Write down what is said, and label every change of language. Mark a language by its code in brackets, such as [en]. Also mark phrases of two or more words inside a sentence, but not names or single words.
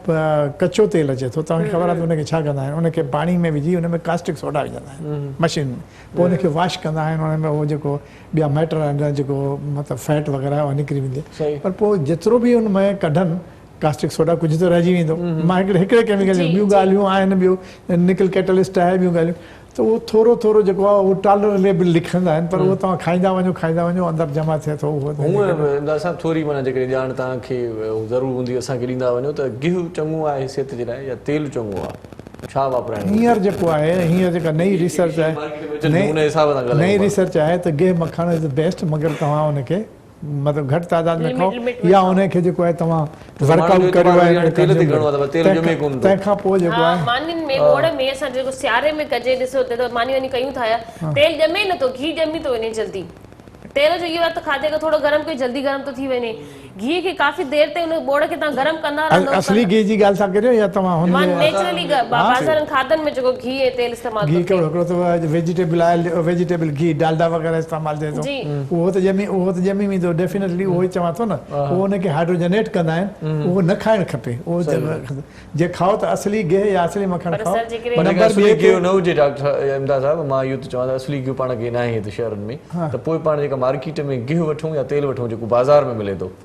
[sd] कचो तेल अचे थो तव्हांखे ख़बर आहे त उनखे छा कंदा आहिनि उनखे पाणी में विझी उन में [en] caustic soda [sd] विझंदा आहिनि मशीन में पोइ उनखे वॉश कंदा आहिनि उन में उहो जेको ॿिया मैटर आहिनि जेको मतिलबु फैट वग़ैरह उहो निकिरी वेंदी पर पोइ जेतिरो बि उन में कढनि [en] caustic soda [sd] कुझु त रहिजी वेंदो मां हिकिड़े केमिकल ॿियूं ॻाल्हियूं आहिनि ॿियूं [en] nickel catalyst [sd] आहे ॿियूं ॻाल्हियूं त उहो थोरो थोरो जेको आहे उहो टॉलरेबल लिखंदा आहिनि पर उहो तव्हां खाईंदा वञो अंदरि जमा थिए थो उहो हूअं असां थोरी माना जेकॾहिं ॼाण तव्हांखे ज़रूरु हूंदी असांखे ॾींदा वञो त गिहु चङो आहे सिहत जे लाइ या तेल चङो आहे छा वापराइणो हींअर जेको आहे हींअर जेका नई रिसर्च आहे नई रिसर्च आहे त गिह मखण [en] is the best [sd] मगर तव्हां उनखे मतिलबु घटि तादाद में खाओ या उनखे जेको आहे तव्हां वर्कआउट करियो आहे तंहिंखां पोइ जेको आहे मानियुनि में गोड़ में असां जेको सियारे में कजे ॾिसो त मानी वञी कयूं था तेल ॼमे नथो घी ॼमी थो वञे जल्दी तेल जो इहो आहे त खाधे खे थोरो गरम कई जल्दी गरम थो थी वञे घी खे काफ़ी देर ते उन बोड़ खे तव्हां गरम कंदा रहंदो असली घी जी ॻाल्हि था करियो या तव्हां हुन मां नेचुरली बाज़ारनि खाधनि में जेको घी ऐं तेल इस्तेमाल घी कहिड़ो हिकिड़ो त [en] vegetable oil vegetable [sd] घी डालडा वग़ैरह इस्तेमालु थिए थो उहो त ॼमी वेंदो डेफिनेटली उहो ई चवां थो न उहो उनखे हाइड्रोजनेट कंदा आहिनि उहो न खाइणु खपे उहो जे खाओ त असली गिह या असली मखण खाओ न हुजे डॉक्टर इमदाद साहिब मां इहो त चवां त असली गिहु पाण खे न आहे हिते शहरनि में त पोइ पाण जेका मार्केट में गिहु वठूं या तेल वठूं जेको बाज़ार में मिले थो